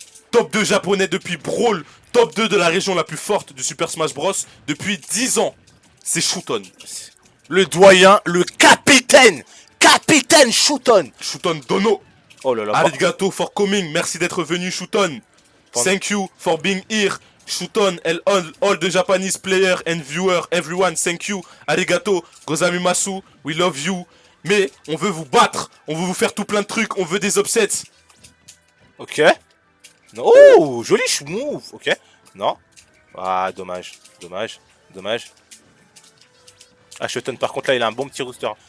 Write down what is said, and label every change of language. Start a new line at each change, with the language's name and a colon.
French: Top 2 japonais depuis Brawl. Top 2 de la région la plus forte du Super Smash Bros. Depuis 10 ans. C'est Shooton. Le doyen, le capitaine. Capitaine Shooton. Shooton Dono. Oh là là.
English: Arigato for coming.
French: Merci d'être venu, Shooton.
English: Thank you for being here. Shooton and all the Japanese players and viewers, everyone, thank you.
Japanese: Arigato, gozamimasu,
English: we love you.
French: Mais on veut vous battre, on veut vous faire tout plein de trucs, on veut des upsets. Ok. Oh, joli move. Ok. Non. Ah, dommage. Dommage. Dommage. Ah, Shooton, par contre, là, il a un bon petit rooster.